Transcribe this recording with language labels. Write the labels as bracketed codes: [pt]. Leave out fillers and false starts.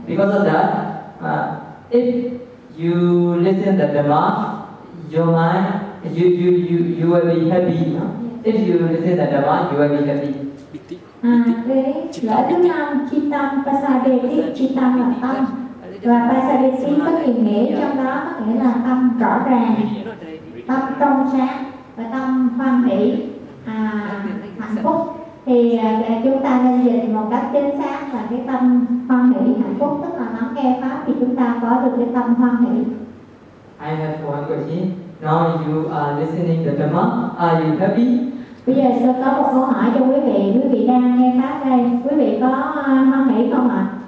[en] Because of that, if you listen the Dhamma, your mind, you will be happy. No? If you listen the Dhamma, you will be happy. [vi] Loại thứ năm, chitam pasadeti, chitam là tâm. Và pasadeti có nghĩa trong đó có nghĩa là tâm rõ ràng, tâm trong sáng và tâm hoan hỷ, hạnh phúc. Thì chúng ta nên dịch một cách chính xác là cái tâm hoan hỷ, hạnh phúc, tức là nắm nghe pháp thì chúng ta có được cái tâm hoan hỷ. [en] I have one question. Now you are listening to the Dhamma. Are you happy? [vi] Bây giờ sẽ có một câu hỏi cho quý vị. Quý vị đang nghe pháp đây, quý vị có hoan hỷ không ạ?